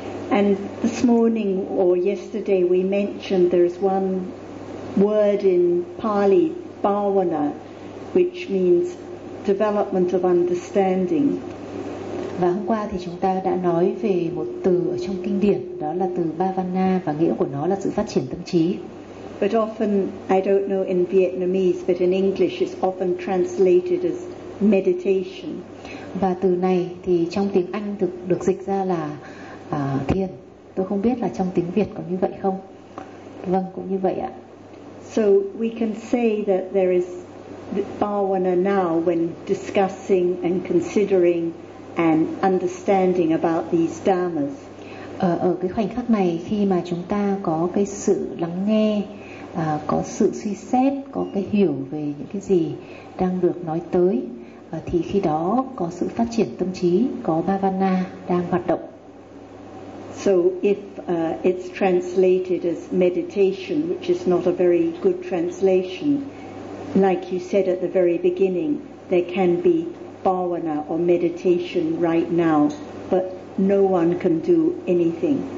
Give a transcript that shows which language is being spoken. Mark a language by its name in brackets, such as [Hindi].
[English] And this morning or yesterday we mentioned there's one word in Pali, bhavana, which means development of understanding. [Vietnamese] Và hôm qua thì chúng ta đã nói về một từ ở trong kinh điển, đó là từ bhavana, và nghĩa của nó là sự phát triển tâm trí. [English] But often, I don't know in Vietnamese, but in English it's often translated as meditation. [Vietnamese] Và từ này thì trong tiếng Anh được dịch ra là thiền. Tôi không biết là trong tiếng Việt có như vậy không. Vâng, cũng như vậy ạ. [English] So we can say that there is bhavana now when discussing and considering and understanding about these dhammas. [Vietnamese] Ở cái khoảnh khắc này khi mà chúng ta có cái sự lắng nghe, có sự suy xét, có cái hiểu về những cái gì đang được nói tới, thì khi đó có sự phát triển tâm trí, có bhavana đang hoạt động. [English] So if it's translated as meditation, which is not a very good translation, like you said at the very beginning, there can be bhavana or meditation right now, but no one can do anything.